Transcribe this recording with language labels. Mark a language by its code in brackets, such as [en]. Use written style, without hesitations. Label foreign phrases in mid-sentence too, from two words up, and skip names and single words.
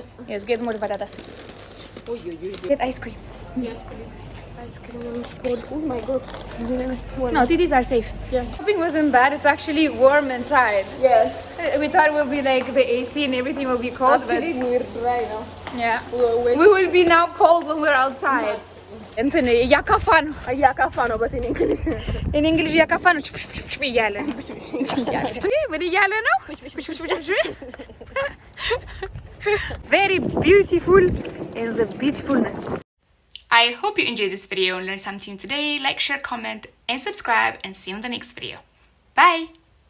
[en] Yes, get more patatas. Get ice cream. Yes, please. ice cream is cold. Oh my god. No, titties are safe. Yes. Shopping wasn't bad. It's actually warm inside. Yes. We thought it would be like the AC and everything will be cold, Actually, but we're dry now. yeah. We're We will be now cold when we're outside. [am] እንትን ያካፋ ነው እያካፋ ነው [en] but in English. in English [am] ያካፋ ነው እያለ ነው ምን እያለ ነው [en] very beautiful is the beautifulness. I hope you enjoyed this video and learned something today. Like, share, comment and subscribe, and see you in the next video. Bye.